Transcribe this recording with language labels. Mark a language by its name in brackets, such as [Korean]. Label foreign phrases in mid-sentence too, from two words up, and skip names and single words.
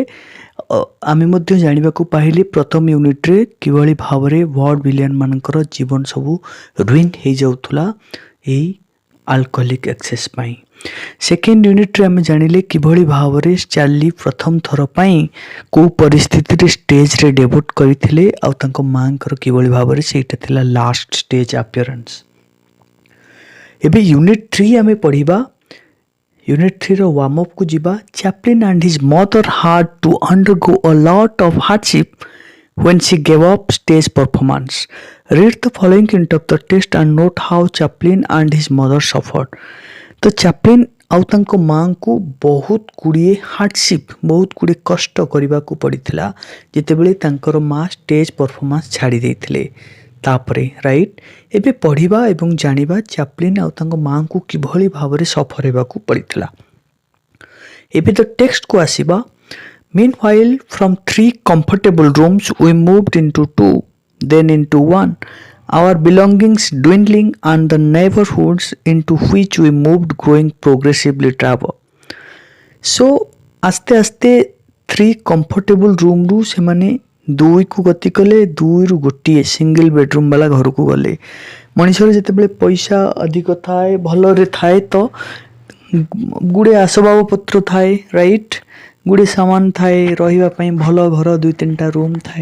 [Odia] ଆମେ ମଧ୍ୟ ଜାଣିବାକୁ ପାଇଲେ ପ୍ରଥମ ୟୁନିଟ୍ରେ କିଭଳି ଭାବରେ ୱାର୍ଡ ଭିଲିଆନ୍ ମାନଙ୍କର ଜୀବନ ସବୁ ରୁଇନ୍ ହେଇଯାଉଥିଲା ଏଇ [English] alcoholic excess [Odia] ପାଇଁ। ସେକେଣ୍ଡ ୟୁନିଟ୍ରେ ଆମେ ଜାଣିଲେ କିଭଳି ଭାବରେ ଚାର୍ଲି ପ୍ରଥମ ଥର ପାଇଁ କେଉଁ ପରିସ୍ଥିତିରେ ଷ୍ଟେଜ୍ରେ ଡେବ୍ୟୁଟ୍ କରିଥିଲେ ଆଉ ତାଙ୍କ ମାଆଙ୍କର କିଭଳି ଭାବରେ ସେଇଟା ଥିଲା [English] last stage appearance. [Odia] ଏବେ ୟୁନିଟ୍ 3 ଆମେ ପଢ଼ିବା। [English] unit 3 warm up [Odia] କୁ ଯିବା। [English] Chaplin and his mother had to undergo a lot of hardship when she gave up stage performance. Read the following hint of the text and note how Chaplin and his mother suffered. [Odia] तो Chaplin ଆଉ ତାଙ୍କ ମାଆଙ୍କୁ ବହୁତ ଗୁଡ଼ିଏ ହାର୍ଡସିପ୍ ବହୁତ ଗୁଡ଼ିଏ କଷ୍ଟ କରିବାକୁ ପଡ଼ିଥିଲା ଯେତେବେଳେ ତାଙ୍କର ମା [English] stage performance [Odia] ଛାଡ଼ି ଦେଇଥିଲେ। ତାପରେ ରାଇଟ୍ ଏବେ ପଢ଼ିବା ଏବଂ ଜାଣିବା ଚାପ୍ଲିନ୍ ଆଉ ତାଙ୍କ ମାଆଙ୍କୁ କିଭଳି ଭାବରେ ସଫର ହେବାକୁ ପଡ଼ିଥିଲା। ଏବେ ତ ଟେକ୍ସଟକୁ ଆସିବା। [English] Meanwhile, from 3 comfortable rooms we moved into 2, then into 1, our belongings dwindling and the neighborhoods into which we moved growing progressively drabber. [Odia] So ଆସ୍ତେ ଆସ୍ତେ 3 କମ୍ଫର୍ଟେବୁଲ୍ ରୁମ୍ରୁ ସେମାନେ 2କୁ ଗତି କଲେ, 2ରୁ ଗୋଟିଏ [English] single bedroom [Odia] ବାଲା ଘରକୁ ଗଲେ। ମଣିଷର ଯେତେବେଳେ ପଇସା ଅଧିକ ଥାଏ ଭଲରେ ଥାଏ ତ ଗୁଡ଼ିଏ ଆସବାବପତ୍ର ଥାଏ ରାଇଟ୍, ଗୁଡ଼ିଏ ସାମାନ ଥାଏ ରହିବା ପାଇଁ ଭଲ ଘର 2-3ଟା ରୁମ୍ ଥାଏ।